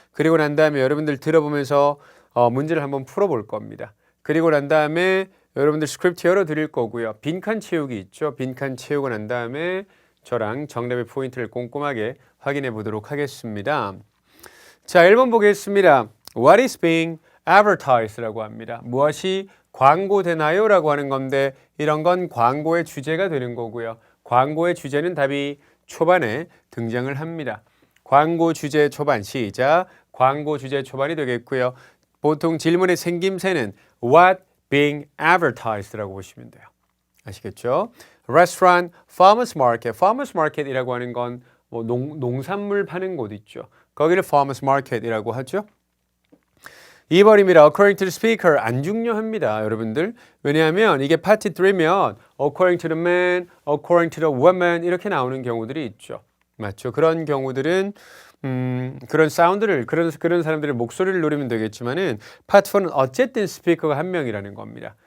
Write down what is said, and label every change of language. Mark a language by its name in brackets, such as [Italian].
[Korean] 그리고 난 다음에 여러분들 들어보면서 문제를 한번 풀어볼 겁니다. 그리고 난 다음에 여러분들 스크립트 열어드릴 거고요. 빈칸 채우기 있죠. 빈칸 채우고 난 다음에 저랑 정답의 포인트를 꼼꼼하게 확인해 보도록 하겠습니다. 자, 1번 보겠습니다. [English] What is being advertised [Korean] 라고 합니다. 무엇이 광고되나요? 라고 하는 건데 이런 건 광고의 주제가 되는 거고요. 광고의 주제는 답이 초반에 등장을 합니다. 광고 주제 초반 시작. 광고 주제 초반이 되겠고요. 보통 질문의 생김새는 [English] what being advertised [Korean] 라고 보시면 돼요. 아시겠죠? [English] Restaurant, farmers market. [Korean] farmers market이라고 하는 건 농산물 파는 곳 있죠. 거기를 farmers market이라고 하죠. 2번입니다. [English] According to the speaker [Korean] 안 중요합니다. 여러분들. 왜냐하면 이게 파트 3면 [English] according to the man, according to the woman [Korean] 이렇게 나오는 경우들이 있죠. 맞죠? 그런 경우들은 그런 사운드를 그런 사람들의 목소리를 노리면 되겠지만은 파트 4는 어쨌든 스피커가 한 명이라는 겁니다.